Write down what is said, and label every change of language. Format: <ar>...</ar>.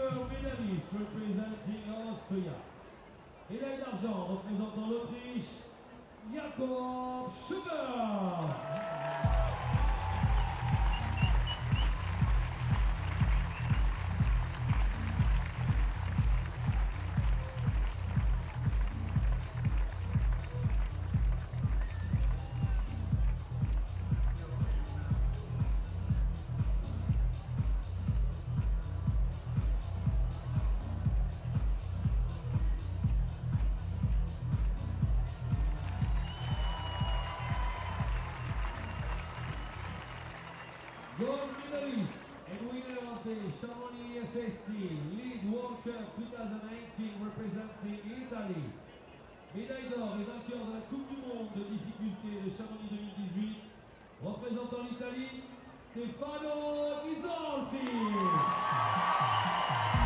<en>Medalist representing Austria.</en> <fr>Médaille d'argent représentant l'Autriche, Jakob Schubert.</fr> <en>Gold medalist and winner of the Chamonix IFSC League World Cup 2019 representing Italy.</en> <fr>Médaille d'or et vainqueur de la Coupe du Monde de difficulté de Chamonix 2018, représentant l'Italie, Stefano Ghisolfi.</fr>